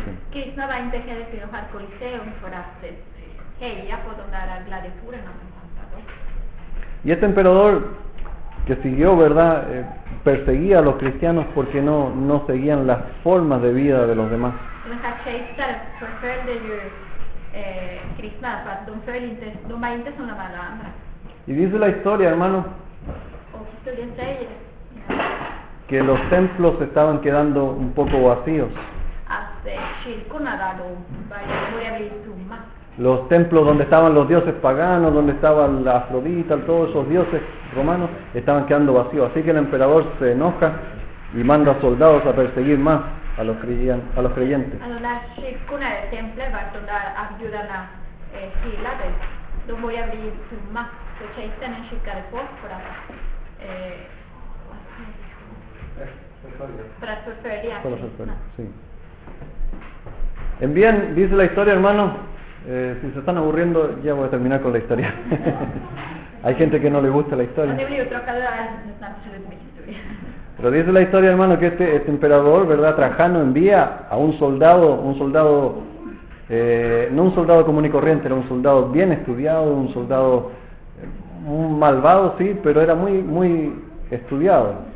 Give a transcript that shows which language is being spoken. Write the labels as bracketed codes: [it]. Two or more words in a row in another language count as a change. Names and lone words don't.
[sv] Kristna var inte heller till de här coliseum för att heja på de där gladiatorerna. [es] Y este emperador que siguió, ¿verdad? Perseguía a los cristianos porque no seguían las formas de vida de los demás. [sv] Den här kejsaren förföljde ju kristna för att de var inte som alla andra. [es] Y dice la historia, hermano, [sv] Och historien säger [es] que los templos estaban quedando un poco vacíos. [sv] att kyrkorna där då började bli tomma. [es] Los templos donde estaban los dioses paganos, donde estaba la Afrodita, todos esos dioses romanos, estaban quedando vacíos. Así que el emperador se enoja y manda soldados a perseguir más a los creyentes. [sv] Alltså när kyrkorna i templet var de där avgudarna hyllade, då började bli tomma. Så kejsaren skickade folk för att förfölja kristna. [es] Sí. Envían, dice la historia, hermano, si se están aburriendo, ya voy a terminar con la historia. Hay gente que no le gusta la historia. Pero dice la historia, hermano, que este emperador, ¿verdad? Trajano envía a un soldado, no un soldado común y corriente, era un soldado bien estudiado, un soldado un malvado, sí, pero era muy estudiado.